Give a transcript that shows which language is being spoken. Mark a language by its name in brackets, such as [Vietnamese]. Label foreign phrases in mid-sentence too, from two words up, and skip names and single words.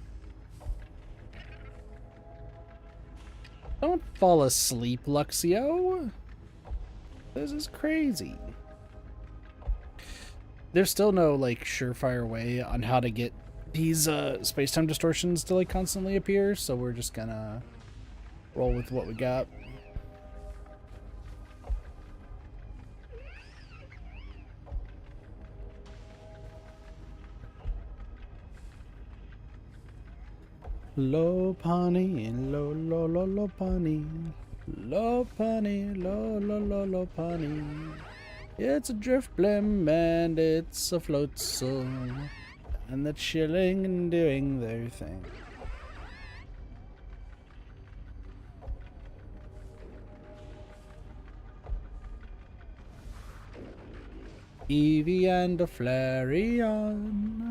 [English] Don't fall asleep, Luxio. This is crazy. there's still no like surefire way on how to get these space-time distortions to like constantly appear, so we're just gonna roll with what we got. Lo pani, lo lo lo lo pani, lo pani, lo lo lo lo pani. It's a drift blim and it's a float song, and the chilling and doing their thing. Eevee and a Flareon.